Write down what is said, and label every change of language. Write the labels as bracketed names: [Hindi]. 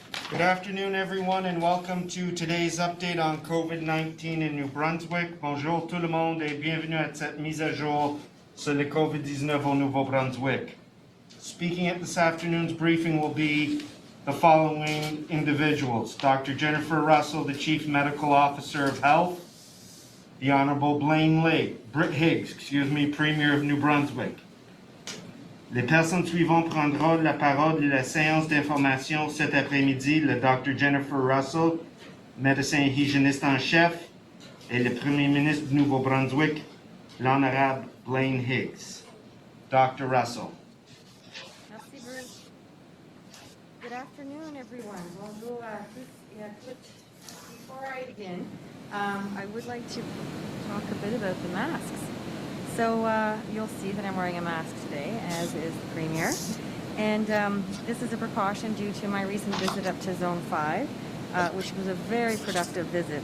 [English] Good afternoon, everyone, and welcome to today's update on COVID-19 in New Brunswick. [French] Bonjour tout le monde et bienvenue à cette mise à jour sur le COVID-19 au Nouveau-Brunswick. [English] Speaking at this afternoon's briefing will be the following individuals: Dr. Jennifer Russell, the Chief Medical Officer of Health; the Honorable Blaine Higgs, Premier of New Brunswick. [French] Les personnes suivantes prendront la parole de la séance d'information cet après-midi: le Dr. Jennifer Russell, médecin hygiéniste en chef, et le Premier ministre du Nouveau-Brunswick, l'Honorable Blaine Higgs. [English] Dr. Russell. [French] Merci, Bruce. [English] Good afternoon, everyone. [French] Bonjour à tous et à toutes. [English] Before I begin, I would like to talk a bit about the masks. So you'll see that I'm wearing a mask today, as is the Premier. And this is a precaution due to my recent visit up to Zone 5, which was a very productive visit.